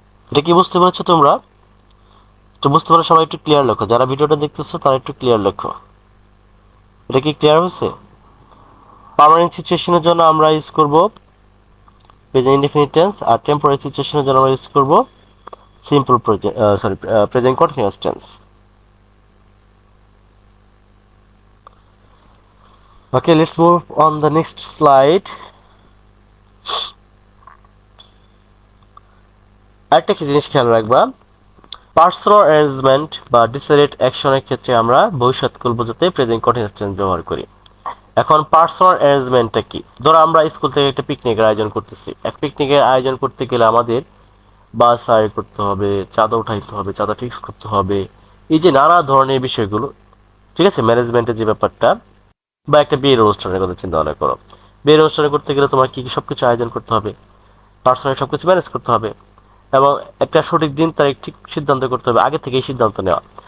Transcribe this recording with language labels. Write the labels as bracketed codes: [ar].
[bn] এটা কি বুঝতে পেরেছো তোমরা? তো বুঝতে পারো সবাই একটু ক্লিয়ার লেখো, যারা ভিডিওটা দেখতেছো তারা একটু ক্লিয়ার লেখো। এটা কি ক্লিয়ার হয়েছে? পার্মানেন্ট সিচুয়েশনের জন্য আমরা ইউজ করব প্রেজেন্ট ইনডিফিনিট টেন্স, আর টেম্পোরারি সিচুয়েশনের জন্য আমরা ইউজ করব simple present continuous tense. [en] Okay, let's move on the next slide. [bn] আরেকটা কি জিনিস খেয়াল রাখবা, পার্সোনাল অ্যারেঞ্জমেন্ট বা ডিসেলেট অ্যাকশনের ক্ষেত্রে আমরা ভবিষ্যৎকাল বোঝাতে প্রেজেন্ট কন্টিনিউয়াস টেন্স ব্যবহার করি। এখন পার্সোনাল অ্যারেঞ্জমেন্টটা কি? ধরো আমরা স্কুল থেকে একটা পিকনিকের আয়োজন করতেছি, এক পিকনিকের আয়োজন করতে গেলে আমাদের বাস হায়ার করতে হবে, চাঁদা উঠাইতে হবে, চাঁদা ফিক্স করতে হবে, এই যে নানা ধরনের বিষয়গুলো, ঠিক আছে, ম্যানেজমেন্টের যে ব্যাপারটা, বা একটা বিয়ের অনুষ্ঠানের কথা চিন্তা ভাবনা করো, বিয়ের অনুষ্ঠান করতে গেলে তোমার কি কি সবকিছু আয়োজন করতে হবে, পার্সোনালি সবকিছু ম্যানেজ করতে হবে, এবং একটা সঠিক দিন তারিখ ঠিক সিদ্ধান্ত করতে হবে, আগে থেকেই সিদ্ধান্ত নেওয়া।